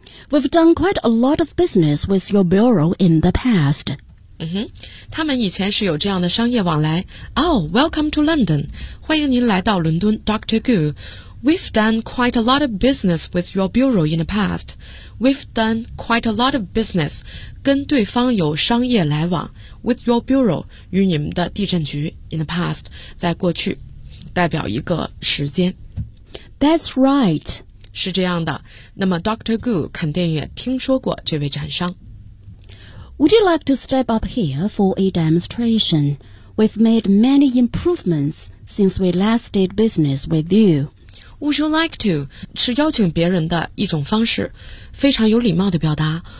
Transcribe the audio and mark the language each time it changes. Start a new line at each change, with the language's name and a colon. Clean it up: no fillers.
English: We've done quite a lot of business with your bureau in the past.
Chinese: 他们以前是有这样的商业往来。
English: Oh, welcome to London.
Chinese: 欢迎您来到伦敦
English: ,Dr. Gu. We've done quite a lot of business with your bureau in the past. We've done quite a lot of business.
Chinese: 跟对方有商业来往。
English: With your bureau,
Chinese: 与你们的地震局
English: in the past,
Chinese: 在过去代表一个时间。
English: That's right.
Chinese: 是这样的。那么 Dr. Gu 肯定也听说过这位展商。
English: Would you like to step up here for a demonstration? We've made many improvements since we last did business with you. Would you like to?
Chinese: 是邀请别人的一种方式，非常有礼貌的表达。